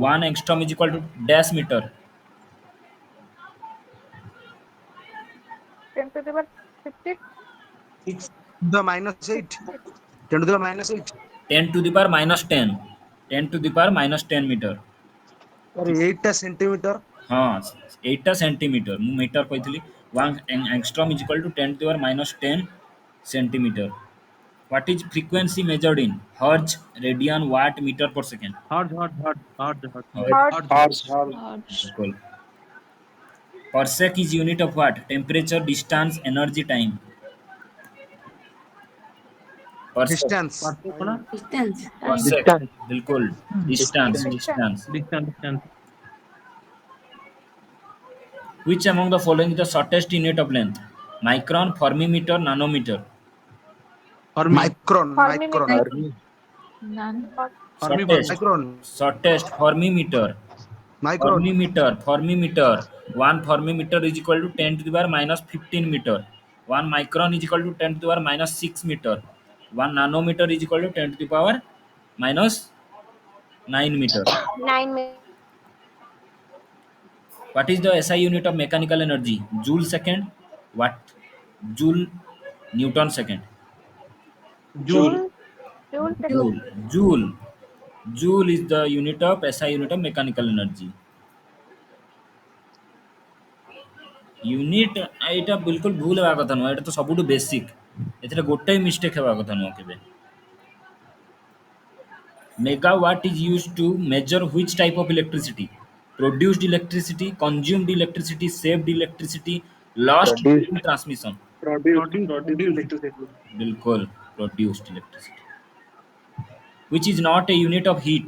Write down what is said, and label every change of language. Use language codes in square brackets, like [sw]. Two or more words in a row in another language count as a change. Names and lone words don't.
[en] 1 angstrom is equal to dash meter. 10 to the power 50। 6 The minus 8. 10 to the minus 8. 10 to the power minus 10. 10 to the power minus 10 meter. Sorry, 8 centimeter. [or] ହଁ 8ଟା ସେଣ୍ଟିମିଟର ମୁଁ ମିଟର କହିଥିଲି [en] 1 angstrom is equal to 10 to the power minus 10 centimeter. What is frequency measured in? Hertz, radian, watt, meter per second. Hertz. हर्ट्ज। हॉर्स हॉर्स। hertz, बिल्कुल. Parsec is unit of what? Temperature, distance, energy, time. Parsec. Distance. distance, time, Parsec. Distance. बिल्कुल. Distance. डिस्टेंस। Distance. Which among the following is the shortest unit of length? Micron, fermimeter, nanometer. Micron. फर्मी Micron. मीटर। none, Shortest. Micron. Shortest fermimeter. Micron. Fermimeter. 1 fermimeter is equal to 10 to the power minus 15 meter. 1 micron is equal to 10 to the power minus 6 meter. 1 nanometer is equal to 10 to the power minus 9 meter. 9 में। What is the SI unit of mechanical energy? Joule second. Watt. Joule. Newton second. जूल। Joule. Joule second. Joule. Joule. Joule is the unit of SI unit of mechanical energy. [or] ୟୁନିଟ ଏଟା ବିଲକୁଲ ଭୁଲ ହେବା କଥା ନୁହଁ ଏଟା ତ ସବୁଠୁ ବେସିକ ଏଥିରେ ଗୋଟେ ମିଷ୍ଟେକ ହେବା କଥା ନୁହଁ କେବେ [en] megawatt is used to measure which type of electricity produced electricity consumed electricity saved electricity lost during transmission Produced electricity. बिल्कुल produced electricity which is not a unit of heat.